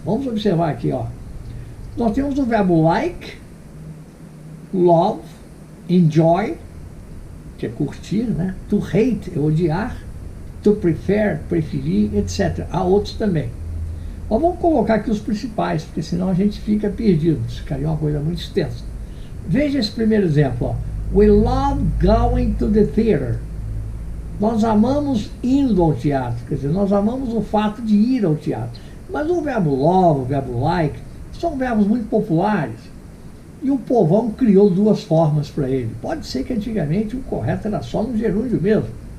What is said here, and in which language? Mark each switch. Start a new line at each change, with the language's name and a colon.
Portuguese: Vamos observar aqui, ó. Nós temos o verbo like, love, enjoy, que é curtir, né? To hate é odiar, to prefer, preferir, etc. Há outros também. Mas vamos colocar aqui os principais, porque senão a gente fica perdido. Isso ficaria uma coisa muito extensa. Veja esse primeiro exemplo, ó.
English: We love going to the theater.
Portuguese: Nós amamos indo ao teatro, quer dizer, nós amamos o fato de ir ao teatro. Mas o verbo love, o verbo like, são verbos muito populares. E o povão criou duas formas para ele. Pode ser que antigamente o correto era só no gerúndio mesmo.